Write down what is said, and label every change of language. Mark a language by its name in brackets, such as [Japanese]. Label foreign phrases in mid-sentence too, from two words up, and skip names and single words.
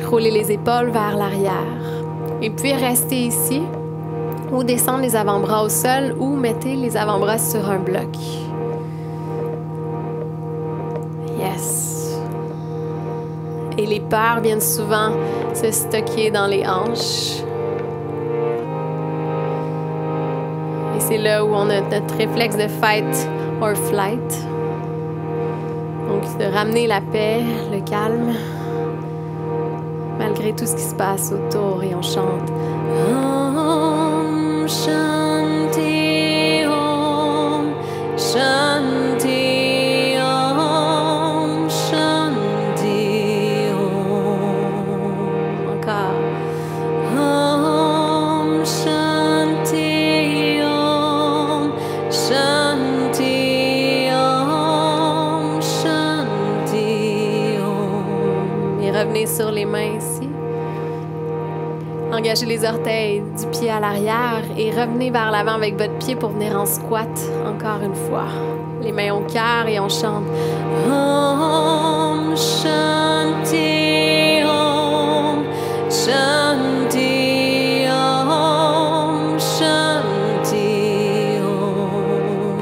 [French] Roulez les épaules vers l'arrière. Et puis restez ici ou descendre les avant-bras au sol ou mettez les avant-bras sur un bloc. Yes. Et les peurs viennent souvent se stocker dans les hanches. Et c'est là où on a notre réflexe de [English] fight or flight. [French] Donc, de ramener la paix, le calme, malgré tout ce qui se passe autour. Et on chante. [Sanskrit] Om Shanti Om Shanti Om Shanti Om. [French] Encore. [Sanskrit] Om Shanti Om Shanti Om Shanti Om. [French] Et revenez sur les mains ici. Engagez les orteils du pied à l'arrière et revenez vers l'avant avec votre pied pour venir en squat encore une fois. Les mains au cœur et on chante. [Sanskrit] Om Shanti Om Shanti Om Shanti Om.